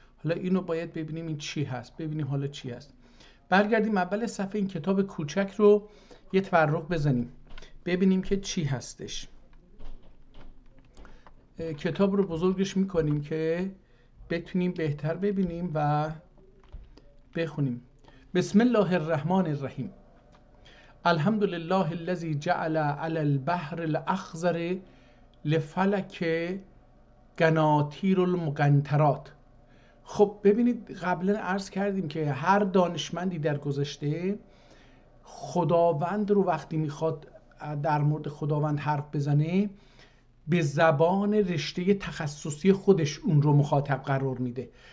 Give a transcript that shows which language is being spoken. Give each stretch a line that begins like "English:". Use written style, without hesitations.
Persian: حالا اینو باید ببینیم این چی هست، ببینیم حالا چی هست. برگردیم اول صفحه این کتاب کوچک رو یه تورق بزنیم ببینیم که چی هستش. کتاب رو بزرگش میکنیم که بتونیم بهتر ببینیم و بخونیم.
Arabic: بسم الله الرحمن الرحیم. الحمد لله الذي جعل على البحر الاخضر لفلك قناطیر المقنطرات.
Persian: خب ببینید، قبلا عرض کردیم که هر دانشمندی در گذشته خداوند رو وقتی میخواد در مورد خداوند حرف بزنه به زبان رشته تخصصی خودش اون رو مخاطب قرار میده.